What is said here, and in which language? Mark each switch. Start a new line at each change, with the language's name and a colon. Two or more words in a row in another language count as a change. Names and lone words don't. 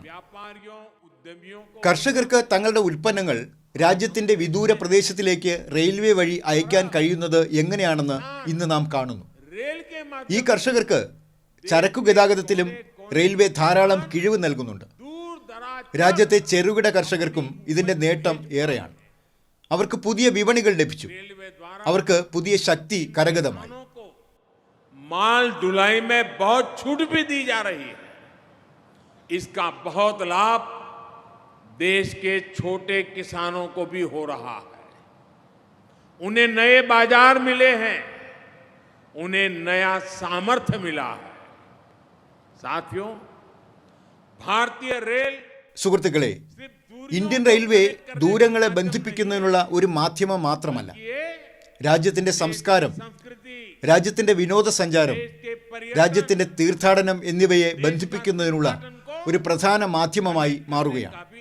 Malayalam: കർഷകർക്ക് തങ്ങളുടെ ഉൽപ്പന്നങ്ങൾ രാജ്യത്തിന്റെ വിദൂര പ്രദേശത്തിലേക്ക് റെയിൽവേ വഴി അയക്കാൻ കഴിയുന്നത് എങ്ങനെയാണെന്ന് ഇന്ന് നാം കാണുന്നു. ഈ കർഷകർക്ക് ചരക്കു ഗതാഗതത്തിലും റെയിൽവേ ധാരാളം കിഴിവ് നൽകുന്നുണ്ട്. രാജ്യത്തെ ചെറുകിട കർഷകർക്കും ഇതിന്റെ നേട്ടം ഏറെയാണ്. അവർക്ക് പുതിയ വിപണികൾ ലഭിച്ചു. അവർക്ക് പുതിയ ശക്തി കരഗതമായി.
Hindi: माल ढुलाई में बहुत छूट भी दी जा रही है. इसका बहुत लाभ देश के छोटे किसानों को भी हो रहा है. उन्हें नए बाजार मिले हैं, उन्हें नया सामर्थ्य मिला है. साथियों, भारतीय रेल
Malayalam: സുഹൃത്തുക്കളെ, ഇന്ത്യൻ റെയിൽവേ ദൂരങ്ങളെ ബന്ധിപ്പിക്കുന്നതിനുള്ള ഒരു മാധ്യമം മാത്രമല്ല. രാജ്യത്തിന്റെ സംസ്കാരം, രാജ്യത്തിന്റെ വിനോദസഞ്ചാരം, രാജ്യത്തിന്റെ തീർത്ഥാടനം എന്നിവയെ ബന്ധിപ്പിക്കുന്നതിനുള്ള ഒരു പ്രധാന മാധ്യമമായി മാറുകയാണ്.